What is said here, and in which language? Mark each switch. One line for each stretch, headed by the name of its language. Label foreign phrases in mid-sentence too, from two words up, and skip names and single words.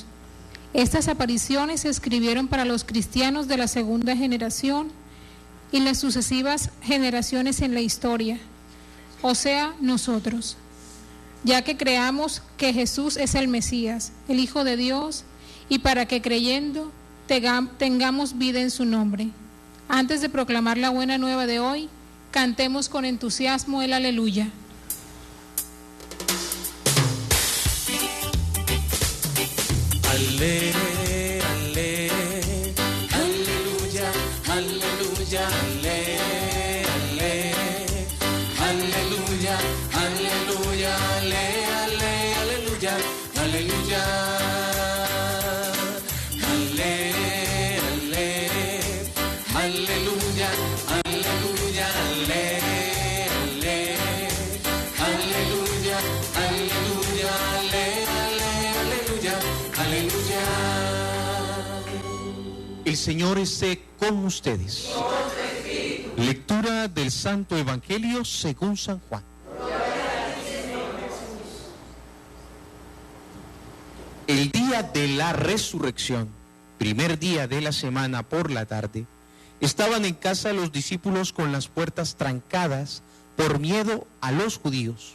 Spanish: Estas apariciones se escribieron para los cristianos de la segunda generación y las sucesivas generaciones en la historia, o sea, nosotros, ya que creamos que Jesús es el Mesías, el Hijo de Dios, y para que creyendo tengamos vida en su nombre. Antes de proclamar la buena nueva de hoy, cantemos con entusiasmo el aleluya. Ale, ale, aleluya, aleluya, ale, ale, aleluya, aleluya, ale, ale, aleluya, aleluya, ale, ale, aleluya, aleluya, ale, ale, aleluya, aleluya, ale, ale, aleluya. Aleluya. El Señor esté con ustedes. Lectura del Santo Evangelio según San Juan. El día de la resurrección, primer día de la semana por la tarde, estaban en casa los discípulos con las puertas trancadas por miedo a los judíos.